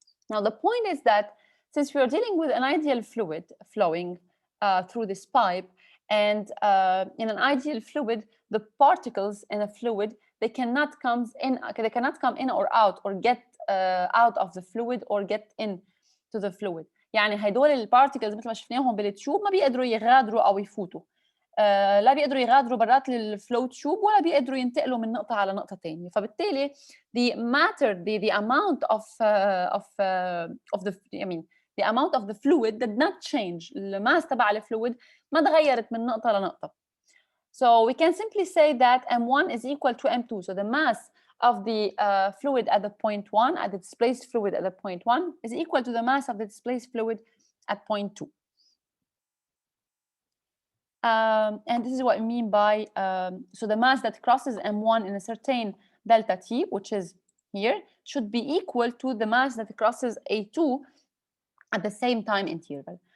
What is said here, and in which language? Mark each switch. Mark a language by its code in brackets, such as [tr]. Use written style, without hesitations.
[en] Now the point is that since we are dealing with an ideal fluid flowing through this pipe, and in an ideal fluid, the particles in a fluid, they cannot come in or out, or get out of the fluid or get in to the fluid. [ar] يعني هدول البارتيكلز مثل ما شفناهم بالتيوب ما بيقدروا يغادروا او يفوتوا. لا بيقدروا يغادروا برات الفلو تيوب ولا بيقدروا ينتقلوا من نقطه على نقطه ثانيه. [en] فبالتالي the amount of the the amount of the fluid did not change. [ar] الماس تبع الفلويد ما تغيرت من نقطة لنقطة. [en] So we can simply say that M1 is equal to M2. So the mass of the fluid at the point 1, at the displaced fluid at the point 1, is equal to the mass of the displaced fluid at point 2. And this is what we mean by, so the mass that crosses M1 in a certain delta T, which is here, should be equal to the mass that crosses A2 at the same time interval.